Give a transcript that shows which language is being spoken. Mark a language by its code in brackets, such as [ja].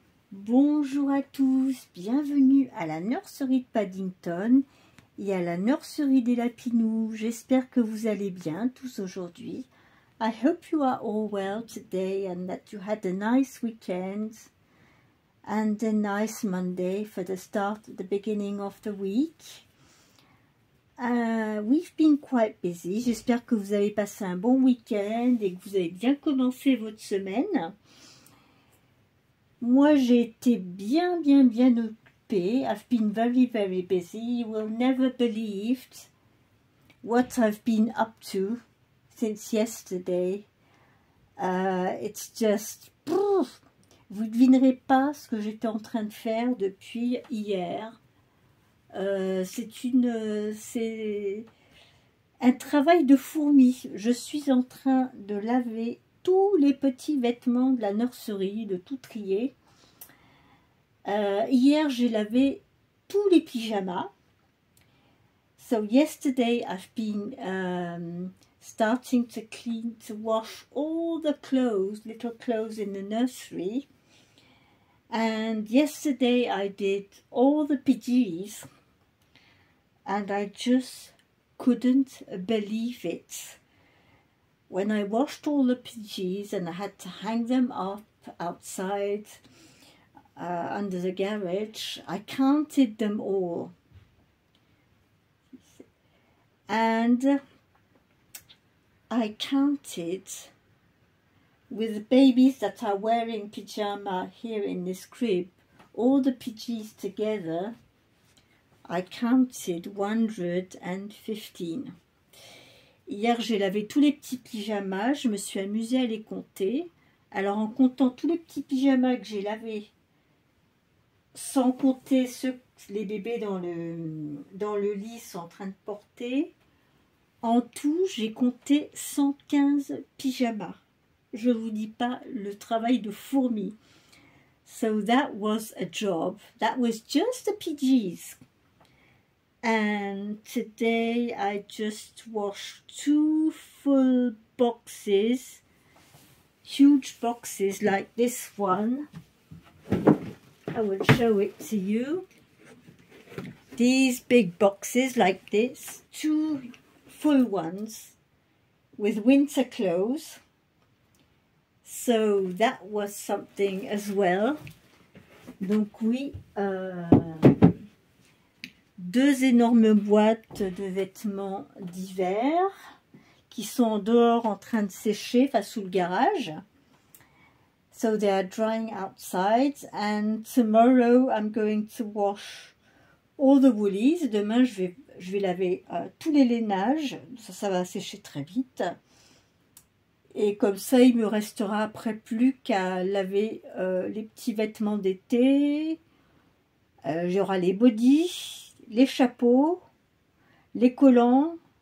[fr] Bonjour à tous, bienvenue à la nurserie de Paddington et à la nurserie des Lapinous. J'espère que vous allez bien tous aujourd'hui. [en] I hope you are all well today and that you had a nice weekend and a nice Monday for the start, the beginning of the week. We've been quite busy. [fr] J'espère que vous avez passé un bon week-end et que vous avez bien commencé votre semaine. Moi, j'ai été bien occupée. [en] I've been very busy. You will never believe what I've been up to since yesterday. It's just... [fr] Vous ne devinerez pas ce que j'étais en train de faire depuis hier. C'est un travail de fourmi. Je suis en train de laver tous les petits vêtements de la nurserie, de tout trier. Hier, j'ai lavé tous les pyjamas. [en] So yesterday I've been starting to wash all the clothes, little clothes in the nursery. And yesterday I did all the PJs. And I just couldn't believe it. When I washed all the PJs and I had to hang them up outside under the garage, I counted them all. And I counted with the babies that are wearing pyjama here in this crib, all the PJs together, I counted 115. [fr] Hier, j'ai lavé tous les petits pyjamas. Je me suis amusée à les compter. Alors, en comptant tous les petits pyjamas que j'ai lavés, sans compter les bébés dans le lit sont en train de porter, en tout, j'ai compté 115 pyjamas. Je vous dis pas le travail de fourmi. [en] So that was a job. That was just the PJs. And today I just washed 2 full boxes, huge boxes like this one. I will show it to you. These big boxes like this, 2 full ones with winter clothes. So that was something as well. [fr] Donc oui, 2 énormes boîtes de vêtements d'hiver qui sont dehors en train de sécher, enfin sous le garage. [en] So they are drying outside and tomorrow I'm going to wash all the woolies. [fr] Demain je vais laver tous les lainages, ça va sécher très vite. Et comme ça il me restera après plus qu'à laver les petits vêtements d'été. Il y aura les bodys, les chapeaux, les collants.